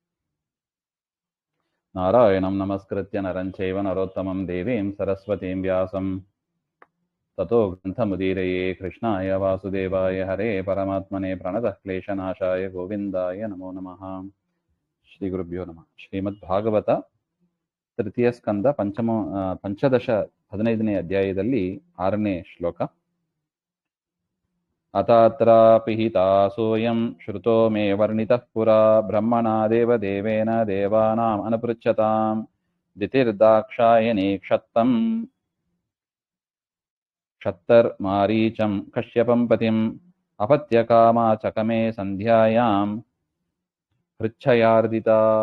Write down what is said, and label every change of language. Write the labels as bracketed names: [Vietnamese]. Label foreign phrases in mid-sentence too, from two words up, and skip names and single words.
[Sanskrit] नारायणं नमस्कृत्य नरं चैव नरोत्तमं देवीं सरस्वतीं व्यासं ततो ग्रन्थमुदीरये कृष्णाय वासुदेवाय हरे परमात्मने प्रणतः क्लेशनाशाय गोविन्दाय नमो नमः। ಶ್ರೀಗುರುಭ್ಯೋ ನಮಃ. [Kannada] ಶ್ರೀಮದ್ಭಾಗವತ ತೃತೀಯ ಸ್ಕಂದ ಪಂಚದಶ 15ನೇ ಅಧ್ಯಾಯದಲ್ಲಿ 6ನೇ ಶ್ಲೋಕ. [Sanskrit] ಅತಾತ್ರಾಪಿಹಿತಾ ಸೋಯಂ ಶ್ರುತೋ ಮೇ ವರ್ಣಿತಃ ಪುರಾ ಬ್ರಹ್ಮಣಾ ದೇವದೇವೇನ ದೇವಾನಾಂ ಅನುಪೃಚ್ಛತಾಂ ದಿತಿರ್ದಾಕ್ಷಾಯಣಿ ಕ್ಷತ್ತಂ ಕ್ಷತ್ತರ್ಮಾರೀಚಂ ಕಶ್ಯಪಂ ಪತಿಂ ಅಪತ್ಯಕಾಮಾ ಚಕಮೇ ಸಂಧ್ಯಾಯಾಂ ಹೃಚ್ಛಯಾರ್ದಿತಾ.